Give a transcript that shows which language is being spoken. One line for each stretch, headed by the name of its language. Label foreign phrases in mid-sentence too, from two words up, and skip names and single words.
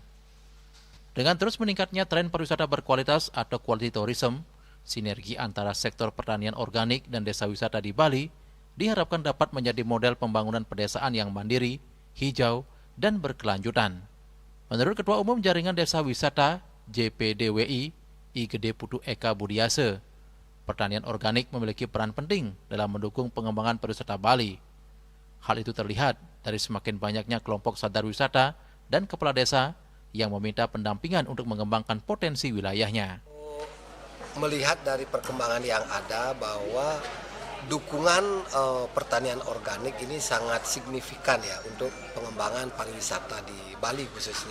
Indonesian: Dengan terus meningkatnya tren pariwisata berkualitas atau
English: quality tourism,
Indonesian: sinergi antara sektor pertanian organik dan desa wisata di Bali diharapkan dapat menjadi model pembangunan pedesaan yang mandiri, hijau, dan berkelanjutan. Menurut Ketua Umum Jaringan Desa Wisata JPDWI, I Gede Putu Eka Budiase, pertanian organik memiliki peran penting dalam mendukung pengembangan pariwisata Bali. Hal itu terlihat dari semakin banyaknya kelompok sadar wisata dan kepala desa yang meminta pendampingan untuk mengembangkan potensi wilayahnya. Melihat dari perkembangan yang ada bahwa dukungan pertanian organik ini sangat signifikan ya untuk pengembangan pariwisata di Bali khususnya.